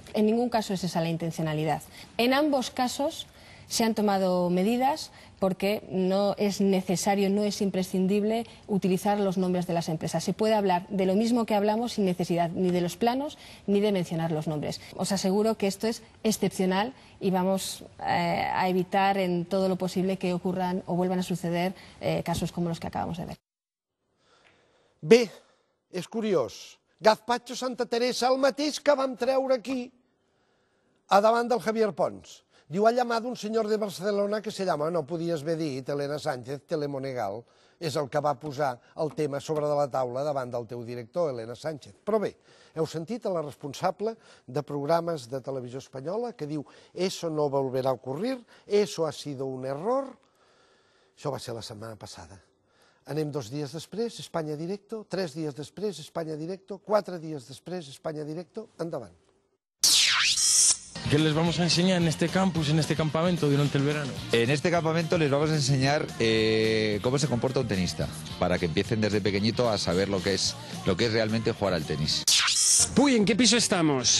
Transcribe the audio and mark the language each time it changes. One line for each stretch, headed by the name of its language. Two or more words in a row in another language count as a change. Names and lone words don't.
Spanish: En ningún caso es esa la intencionalidad. En ambos casos se han tomado medidas porque no es necesario, no es imprescindible utilizar los nombres de las empresas. Se puede hablar de lo mismo que hablamos sin necesidad ni de los planos ni de mencionar los nombres. Os aseguro que esto es excepcional y vamos a evitar en todo lo posible que ocurran o vuelvan a suceder casos como los que acabamos de ver.
Catalan: Bé, és curiós. Gazpacho Santa Teresa, el mateix que vam treure aquí, a davant del Javier Pons.
Spanish: Diu, ha llamado un señor de Barcelona que se llama,
Catalan: no podies haver dit, Elena Sánchez, Telemonegal, és el que va posar el tema sobre de la taula davant del teu director, Elena Sánchez. Però bé, heu sentit a la responsable de programes de Televisió Espanyola que diu,
Spanish: eso no volverá a ocurrir, eso ha sido un error.
Catalan: Això va ser la setmana passada. Anem 2 dies després, España Directo, 3 dies després, España Directo, 4 dies després, España Directo, endavant.
Spanish: ¿Qué les vamos a enseñar en este campus, en este campamento durante el verano? En este campamento les vamos a enseñar cómo se comporta un tenista, para que empiecen desde pequeñito a saber lo que es realmente jugar al tenis. Uy, ¿en qué piso estamos?